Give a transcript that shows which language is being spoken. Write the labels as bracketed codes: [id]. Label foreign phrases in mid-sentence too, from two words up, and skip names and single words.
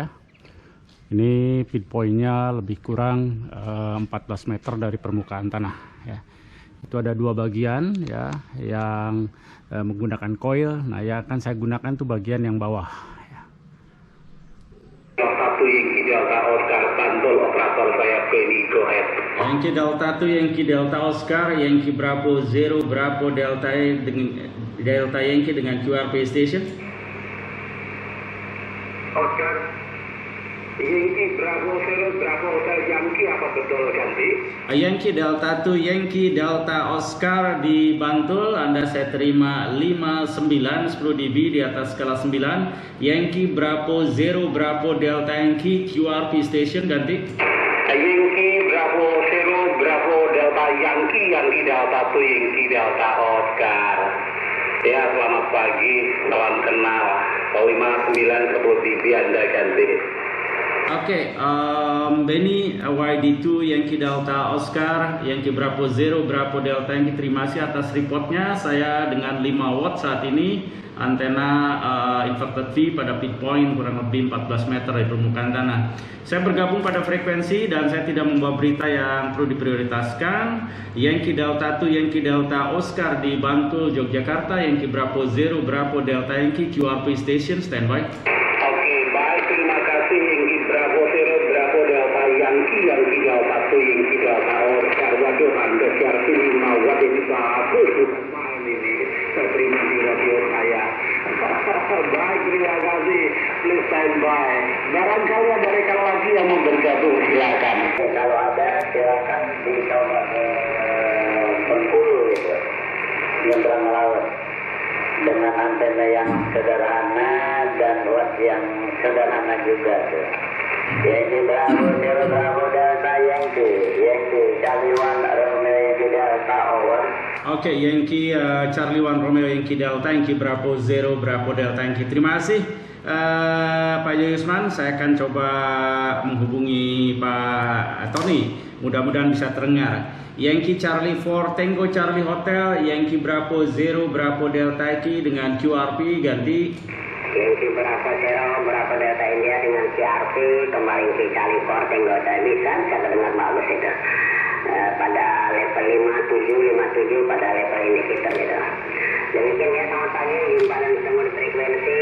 [id] Ini [en] feed point- [id] nya lebih kurang 14 meter dari permukaan tanah ya. Itu ada dua bagian ya yang menggunakan coil. Nah, ya akan saya gunakan tuh bagian yang bawah ya. Delta 1 Yankee Delta Oscar Bantul, operator saya Benny, [en] go ahead. [id] Yankee Delta 1 Yankee Delta Oscar Yankee Bravo Zero Bravo Delta Delta Yankee dengan [en] QRP station. [id] Oscar Yankee Bravo Zero Bravo Hotel Yankee, apa betul ganti? Yankee Delta 1 Yankee Delta Oscar di Bantul, Anda saya terima 59 10 dB di atas skala 9. Yankee Bravo Zero Bravo Delta Yankee [en] QRP station [id] ganti. Yankee Bravo Zero Bravo Delta Yankee Yankee Delta 1 Yankee Delta Oscar. Ya, selamat pagi, salam kenal. 59 10 dB Anda ganti. Oke, Benny YD2 Yankee Delta Oscar Yankee Bravo Zero Bravo Delta Yankee, terima kasih atas reportnya. Saya dengan 5 watt saat ini, antena [en] inverted V [id] pada [en] feed point [id] kurang lebih 14 meter dari permukaan tanah. Saya bergabung pada frekuensi dan saya tidak membawa berita yang perlu diprioritaskan. Yankee Delta 1 Yankee Delta Oscar di Bantul, Yogyakarta, Yankee Bravo Zero Bravo Delta Yankee [en] QRP station standby. [id] Oke, baik, terima kasih. Yankee Bravo Zero Bravo Delta Yankee Yankee Delta 1 Yankee Delta Oscar. Waduh, Anda siar 5 watt ini bagus, bukan main ini. Saya terima di radio saya. Baik, terima kasih. [en] Please stand by. [id] Barangkali ada rekan lagi yang mau bergabung, silakan. Kalau ada, silakan dicoba Bengkulu gitu, nyebrang laut, dengan antena yang sederhana dan watt yang sederhana juga tuh. Yankee Bravo Zero Bravo Delta Yankee Charlie 1 Romeo Yankee Delta over. Oke, Yankee Charlie 1 Romeo Yankee Delta Yankee Bravo Zero Bravo Delta Yankee. Terima kasih Pak Yusman. Saya akan coba menghubungi Pak Tony. Mudah-mudahan bisa terdengar. Yankee Charlie 4 Tango Charlie Hotel Yankee Bravo Zero Bravo Delta Yankee dengan QRP ganti. Yankee Bravo Zero Bravo Delta India dengan QRP kembali ke Charlie 4 Tango Hotel. Bisa terdengar bagus itu. Pada level 57 pada [en] level indicator [id] gitu. Demikian ya, selamat pagi, jumpa dan semua di frekuensi.